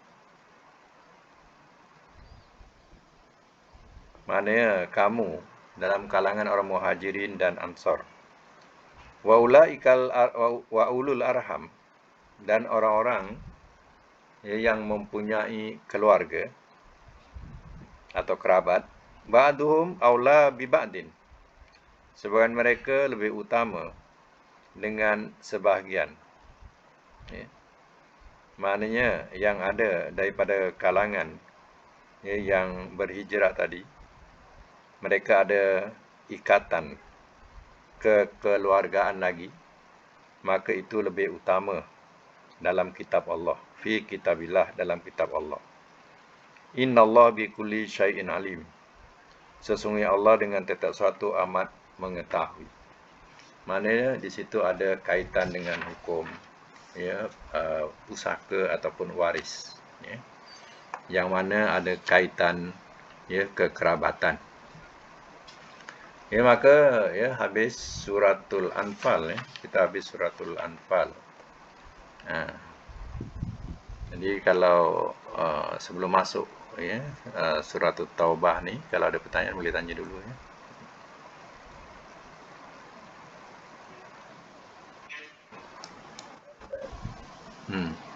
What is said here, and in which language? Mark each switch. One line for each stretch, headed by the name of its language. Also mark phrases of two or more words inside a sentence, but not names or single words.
Malay: Maknanya kamu dalam kalangan orang muhajirin dan ansar.
Arabic: وأولو الأرحام,
Malay: dan orang-orang yang mempunyai keluarga atau kerabat,
Arabic: بعضهم أولى ببعض,
Malay: sebahagian mereka lebih utama dengan sebahagian. Ya. Maknanya yang ada daripada kalangan ya, yang berhijrah tadi, mereka ada ikatan kekeluargaan lagi, maka itu lebih utama dalam kitab Allah.
Arabic: في كتاب الله,
Malay: dalam kitab Allah.
Arabic: إن الله بكل شيء عليم.
Malay: Sesungguhnya Allah dengan setiap sesuatu amat mengetahui. Maknanya di situ ada kaitan dengan hukum ya, pusaka ataupun waris ya, yang mana ada kaitan ya kekerabatan. Ya, maka ya habis suratul Anfal ya. Kita habis suratul Anfal. Jadi kalau sebelum masuk ya suratul Taubah ni, kalau ada pertanyaan boleh tanya dulu ya. Hmm.